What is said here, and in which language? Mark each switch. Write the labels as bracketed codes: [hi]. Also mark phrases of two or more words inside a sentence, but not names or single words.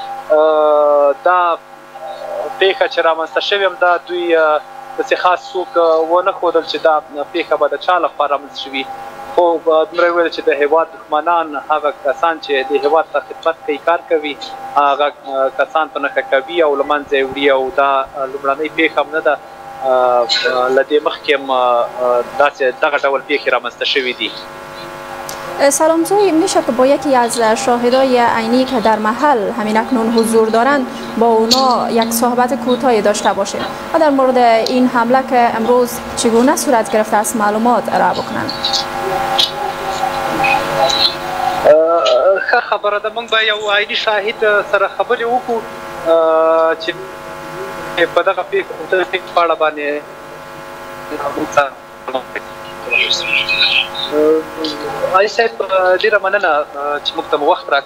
[ps] دا پیښه چې رامنځته شوې همدا دوی داسې خاص څوک ونه ښودل چې دا پیښه به د چا لخوا رامنځته شوي، خو دومره یې ویل چې د هېواد دښمنان هغه کسان چې د هېواد ته خدمت کوي، کار کوي، هغه کسان په نښه کوي او له منځه یې وړي. او دا لومړنۍ پیښه هم نه ده، له دې مخکې هم دغه ډول پیښې رامنځته شوي دي. [fa] سلامزوی، میشه که با یکی از شاهدای عینی که در محل همین اکنون حضور دارند با اونا یک صحبت کوتاهی داشته باشیم و در مورد این حمله که امروز چگونه صورت گرفته است معلومات ارائه بکنند؟ [ps] ښه خبره ده، موږ به یو عیني شاهد سره خبرې وکړو چې په دغه پیښه په اړه باندې علي صاحب ډېره مننه چې موږ ته مو وخت راکړ.